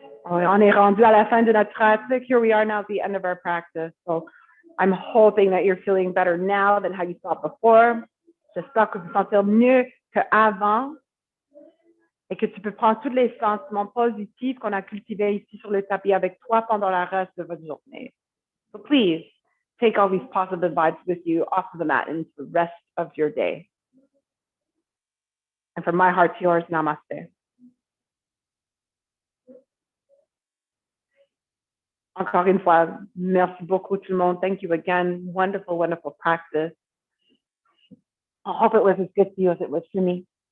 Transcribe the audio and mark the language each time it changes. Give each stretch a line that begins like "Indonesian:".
French: On est rendu à la fin de notre pratique.
English: Here we are now at the end of our practice. So I'm hoping that you're feeling better now than how you felt before.
French: J'espère que vous vous sentez mieux qu'avant et que tu peux prendre tous les sentiments positifs qu'on a cultivés ici sur le tapis avec toi pendant le reste de votre journée.
English: So please take all these positive vibes with you off of the mat into the rest of your day. And from my heart to yours, namaste.
French: Encore une fois, merci beaucoup tout le monde.
English: Thank you again. Wonderful, wonderful practice. I hope it was as good for you as it was for me.